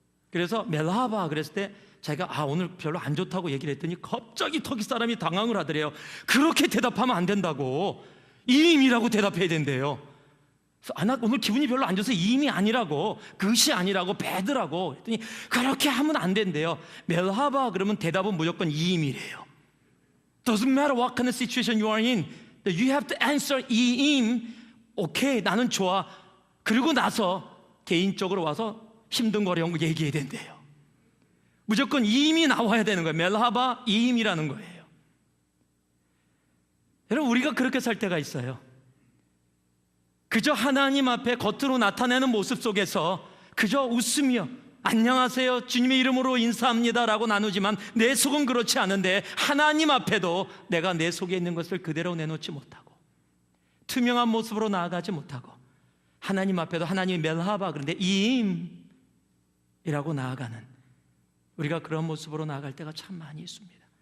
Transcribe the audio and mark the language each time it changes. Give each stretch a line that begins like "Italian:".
Korean: 그래서 멜하바 그랬을 때 자기가 오늘 별로 안 좋다고 얘기를 했더니 갑자기 터키 사람이 당황을 하더래요. 그렇게 대답하면 안 된다고, 임이라고 대답해야 된대요. 나 오늘 기분이 별로 안 좋아서 이임이 아니라고, 그것이 아니라고, 배드라고 했더니 그렇게 하면 안 된대요. 멜하바 그러면 대답은 무조건 이임이래요.
English: Doesn't matter what kind of situation you are in, you have to answer 이임.
Korean: 오케이, 나는 좋아. 그리고 나서 개인적으로 와서 힘든 거려운 거 얘기해야 된대요. 무조건 이임이 나와야 되는 거예요. 멜하바 이임이라는 거예요. 여러분, 우리가 그렇게 살 때가 있어요. 그저 하나님 앞에 겉으로 나타내는 모습 속에서 그저 웃으며 안녕하세요, 주님의 이름으로 인사합니다 라고 나누지만 내 속은 그렇지 않은데, 하나님 앞에도 내가 내 속에 있는 것을 그대로 내놓지 못하고 투명한 모습으로 나아가지 못하고, 하나님 앞에도 하나님이 멜하바 그런데 이임이라고 나아가는, 우리가 그런 모습으로 나아갈 때가 참 많이 있습니다.